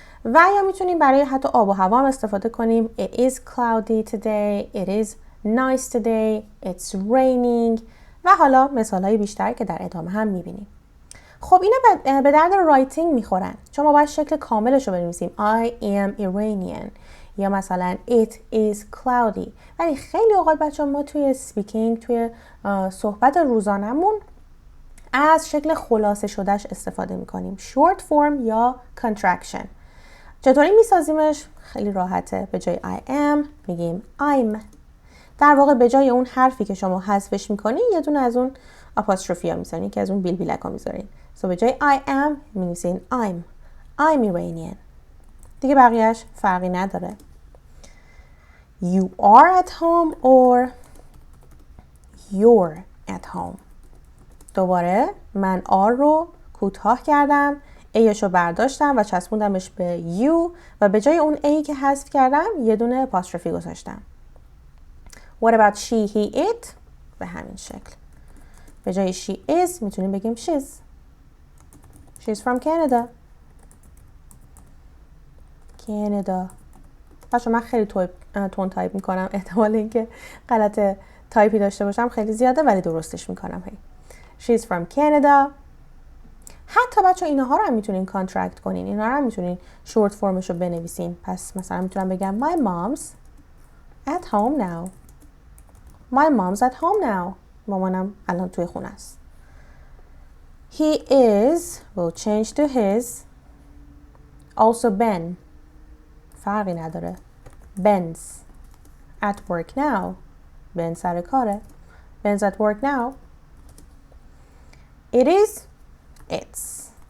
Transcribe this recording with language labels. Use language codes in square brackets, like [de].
[fa] و یا میتونیم برای حتی آب و هوا هم استفاده کنیم. [en] It is cloudy today. It is nice today. It's raining. [fa] و حالا مثالهای بیشتر که در ادامه هم میبینیم. خب اینا به درد رایتینگ میخورن. چون ما باید شکل کاملش رو بنویسیم. [en] I am Iranian. [fa] یا مثلا [en] it is cloudy. [fa] ولی خیلی اوقات بچه ما توی سپیکینگ، توی صحبت روزانمون از شکل خلاصه شدهش استفاده میکنیم. [en] short form یا contraction. [fa] چطوری میسازیمش؟ خیلی راحته. به جای I am میگیم I'm. در واقع به جای اون حرفی که شما حذفش میکنین یه دونه از اون آپاستروفی ها میذارین که از اون بیلک ها میذارین. به جای I am می‌نویسین [en] I'm Iranian. [fa] دیگه بقیهش فرقی نداره. [en] You are at home or you're at home. [fa] دوباره من are رو کوتاه کردم. Aش رو برداشتم و چسبوندمش به you و به جای اون A که حذف کردم یه دونه آپاستروفی گذاشتم. [en] What about she, he, it؟ [fa] به همین شکل. به جای [en] she is [fa] میتونیم بگیم [en] she's from Canada. [fa] بچه من خیلی تون تایپ میکنم. احتمال اینکه غلط تایپی داشته باشم خیلی زیاده ولی درستش میکنم. [en] She's from Canada. [fa] حتی بچه اینها رو هم میتونین کانترکت کنین. اینها رو هم میتونین شورت فرمش رو بنویسین. پس مثلا میتونم بگم [en] My mom's at home now. My mom's at home now. [fa] مامانم الان توی خونه است. [en] He is will change to his. Also Ben. [fa] فرقی نداره. [en] Ben's at work now. Ben [fa] سر کاره. [en] Ben's at work now. It is. It's.